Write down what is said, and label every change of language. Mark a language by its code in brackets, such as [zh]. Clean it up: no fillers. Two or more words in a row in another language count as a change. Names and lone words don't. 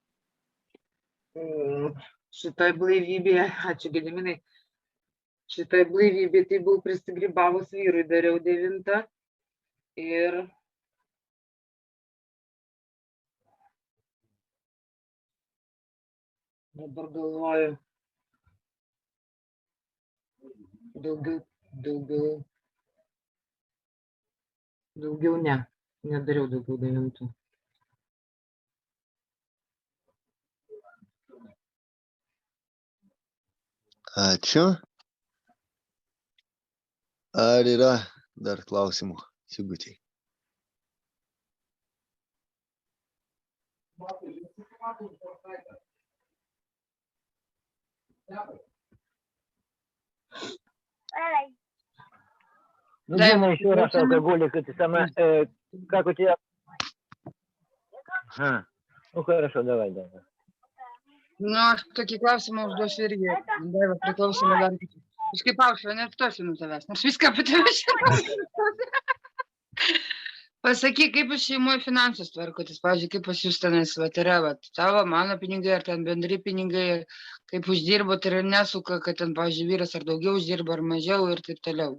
[lt] Šitoj blaivybėje, ačiū Gediminai, šitoj blaivybėje tai buvau prisigrybavus vyrui, dariau 9 ir dabar galvoju, daugiau nedariau daugiau 9. Ačiū. Ar yra dar klausimų, Sigutei? [ru] Дина, еще раз алкоголик, это самое, как у тебя? Ну хорошо, давай. [lt] Aš tokį klausimą užduosiu irgi. Daiva, priklausomai dar. Kažkaip Aušra, neatstosiu nuo tavęs, nors viską apie tave žinau. Pasakyk, kaip jūs šeimoje finansus tvarkotės, pavyzdžiui, kaip pas jūs tenais yra, tavo, mano pinigai, ar ten bendri pinigai, kaip uždirbot ir nesuka, kad ten, pavyzdžiui, vyras ar daugiau uždirba, ar mažiau ir taip toliau.